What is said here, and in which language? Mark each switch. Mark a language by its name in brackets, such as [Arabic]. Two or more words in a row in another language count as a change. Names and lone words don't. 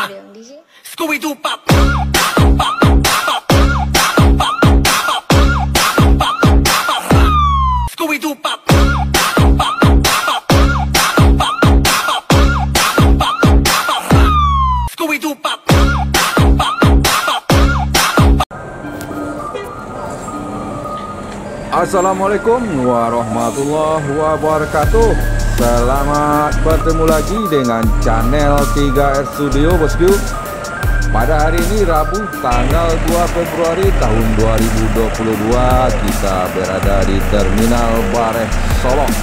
[English] Scooby-Doo pop. Scooby-Doo pop. Scooby-Doo pop. [Arabic] السلام عليكم ورحمة الله وبركاته. [Indonesian] Selamat bertemu lagi dengan channel 3R Studio bosku. Pada hari ini Rabu tanggal 2 Februari tahun 2022 kita berada di Terminal Bareh Solo.